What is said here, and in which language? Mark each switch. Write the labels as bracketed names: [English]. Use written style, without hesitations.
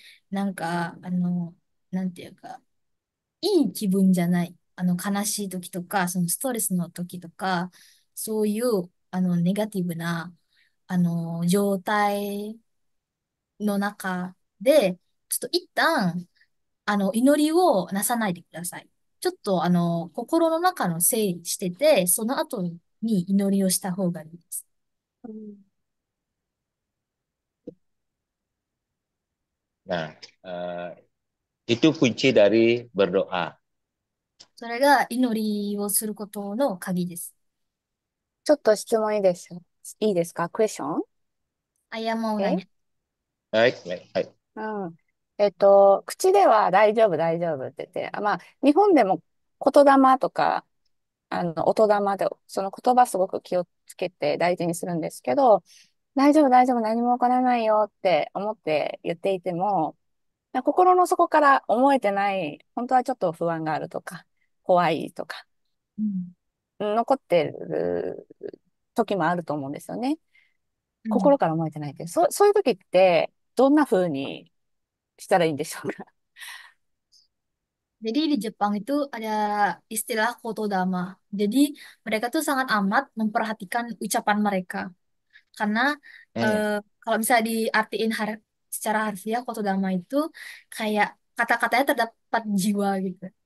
[Japanese] なんか、なんていうか、いい気分じゃない、悲しい時とか、そのストレスの時とか、そういう、ネガティブな、状態の中で、ちょっと一旦、祈りをなさないでください。ちょっと、心の中の整理してて、その後に祈りをした方がいいです。うん。 [Indonesian] Nah, eh, itu kunci dari berdoa. [Japanese] それが祈りをすることの鍵です。ちょっと質問いいですか？ [English] クエスチョン？ [Japanese] あ、いや、もうえ何？ [Indonesian] Baik, baik, baik. [Japanese] うん。口では大丈夫、大丈夫って言って、まあ、日本でも言霊とか、音霊で、その言葉すごく気をつけて大事にするんですけど、大丈夫、大丈夫、何も起こらないよって思って言っていても、心の底から思えてない、本当はちょっと不安があるとか、怖いとか、うん。残ってる時もあると思うんですよね。うん。心から思えてないって。そういう時って、どんな風にしたらいいんでしょうか？ [Indonesian] Jadi di Jepang itu ada istilah kotodama. Jadi mereka tuh sangat amat memperhatikan ucapan mereka. Karena Hmm, eh, kalau misalnya diartiin secara harfiah, kotodama itu kayak kata-katanya terdapat jiwa gitu.